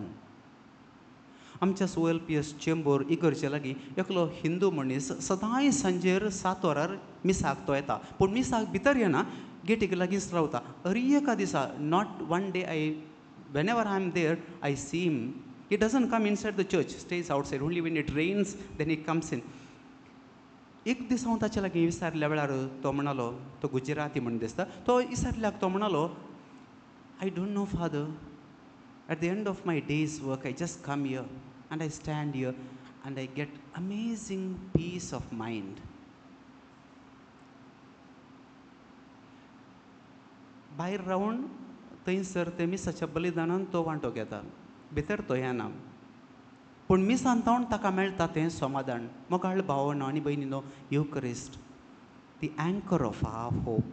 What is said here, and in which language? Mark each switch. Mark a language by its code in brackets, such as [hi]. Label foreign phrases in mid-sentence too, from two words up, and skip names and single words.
[kok] आमच्या OLPS चेंबूर इगर्जे लागीं एकलो हिंदू मनीस सदांय सांजेर 7 वरार मिसाक तो येता, पूण मिसाक भितर येना, गेटीक लागींच रावता. एका दिसा, [en] Not one day, whenever I am there I see him. He doesn't come inside the church, stays outside, only when it rains then it comes in. [kok] एक दीस हांव ताचे लागीं विचारल्या वेळार तो म्हणलो, तो गुजराती म्हण दिसता, तो विचारल्याक तो म्हणलो, [en] I don't know, Father. At the end of my day's work, I just come here and I stand here and I get amazing peace of mind. [kok] भायर रावून थंयसर ते मिसाच्या बलिदानान तो वांटो घेता, भितर तो येना. पूण मिसान तावन ताका मेळटा तें समाधान. मोगाळ भावनो आनी भयणीनो, [en] Eucharist, the anchor of our hope.